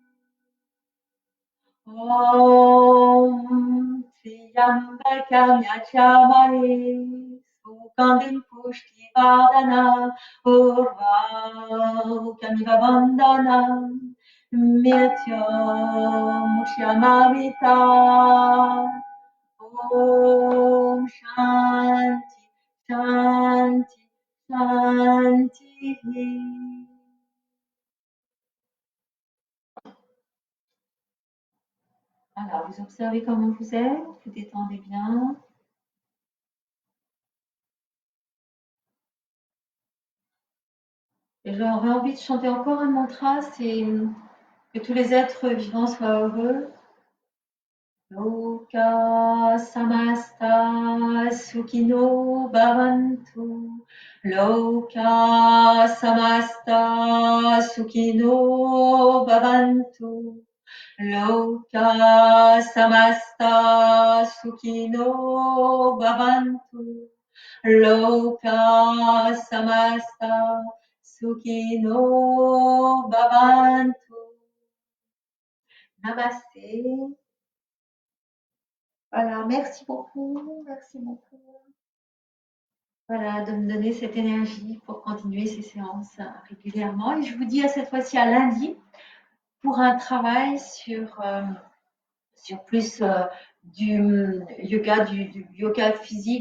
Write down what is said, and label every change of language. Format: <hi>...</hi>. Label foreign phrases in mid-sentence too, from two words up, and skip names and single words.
<sa>Om Triambakam Yajamahe Sugandhim Pushtivardhanam Urvakamiva Bandhanam Mrityum Kshamamrita. Om Shanti Shanti Shanti.</sa> <fr>Voilà, vous observez comment vous êtes, vous détendez bien. Et j'aurais envie de chanter encore un mantra, c'est que tous les êtres vivants soient heureux.</fr> <sa>Loka samasta sukhino bhavantu. Loka samasta sukhino bhavantu. Loka samasta sukhino bhavantu. Loka samasta sukhino bhavantu. Namasté.</sa> <fr>Voilà, merci beaucoup, merci beaucoup. Voilà, de me donner cette énergie pour continuer ces séances régulièrement. Et je vous dis à cette fois-ci à lundi pour un travail sur plus du yoga, du yoga physique.</fr>